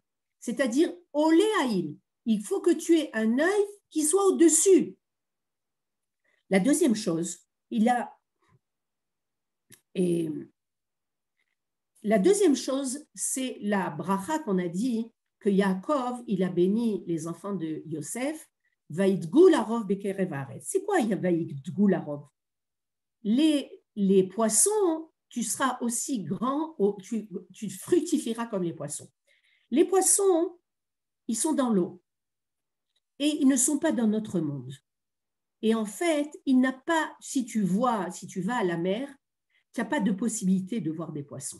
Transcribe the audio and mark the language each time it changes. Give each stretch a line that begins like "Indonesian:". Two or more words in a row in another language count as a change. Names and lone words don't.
French: C'est-à-dire,
Hebrew: עולה עין,
French: il faut que tu aies un œil qui soit au-dessus. La deuxième chose, c'est la bracha qu'on a dit que Yaakov, il a béni les enfants de Yosef.
Hebrew: וידגו לרוב בקרב הארץ.
French: C'est quoi
Hebrew: וידגו לרוב?
French: Les poissons, tu seras aussi grand, tu fructifieras comme les poissons. Les poissons, ils sont dans l'eau et ils ne sont pas dans notre monde. Et en fait, il n'a pas, si tu vas à la mer, tu n'as pas de possibilité de voir des poissons.